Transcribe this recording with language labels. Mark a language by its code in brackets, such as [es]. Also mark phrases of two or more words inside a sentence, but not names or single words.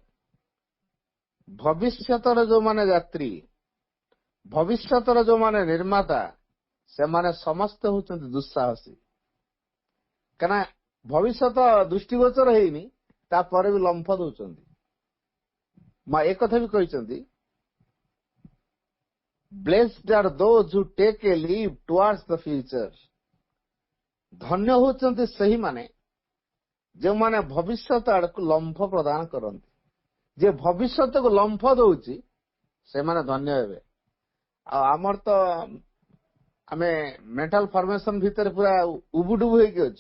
[or] ଭବିଷ୍ୟତର ଯୋଉମାନେ ଯାତ୍ରୀ, ଭବିଷ୍ୟତର ଯୋଉମାନେ ନିର୍ମାତା, ସେମାନେ ସମସ୍ତେ ହେଉଛନ୍ତି ଦୁଃସାହସୀ। କାରଣ ଭବିଷ୍ୟତ ଦୃଷ୍ଟିଗୋଚର ହେଇନି, ତାପରେ ବି ଲମ୍ଫ ଦଉଛନ୍ତି। ମା ଏକଥା ବି କହିଛନ୍ତି, [en] Blessed are those who take a leap towards the future. [or] ଧନ୍ୟ ହେଉଛନ୍ତି ସେହିମାନେ ଯେଉଁମାନେ ଭବିଷ୍ୟତ ଆଡକୁ ଲମ୍ଫ ପ୍ରଦାନ କରନ୍ତି। ଯେ ଭବିଷ୍ୟତକୁ ଲମ୍ଫ ଦଉଛି ସେମାନେ ଧନ୍ୟ ହେବେ। ଆଉ ଆମର ତ ଆମେ [en] mental formation [or] ଭିତରେ ପୁରା ଉବୁଡୁବୁ ହେଇକି ଅଛୁ।